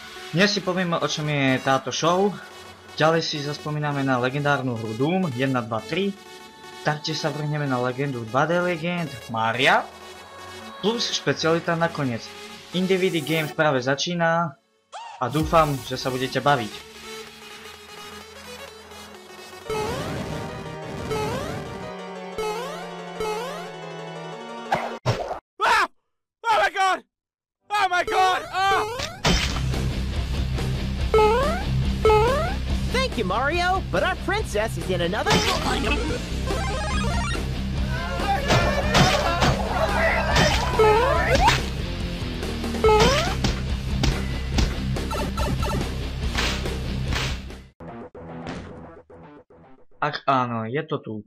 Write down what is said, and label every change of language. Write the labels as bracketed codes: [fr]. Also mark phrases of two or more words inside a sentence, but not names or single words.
[sk] Dnes si povieme, o čom je táto show. Ďalej si zaspomíname na legendárnu hru Doom 1, 2, 3. Taktiež sa vrhneme na legendu 2D Legend Maria. Plus špecialita nakoniec. Indie Games práve začína a dúfam, že sa budete baviť. [en] Oh my god! Oh! Thank you, Mario, but our princess is in another... [sk] Ak áno, je to tu.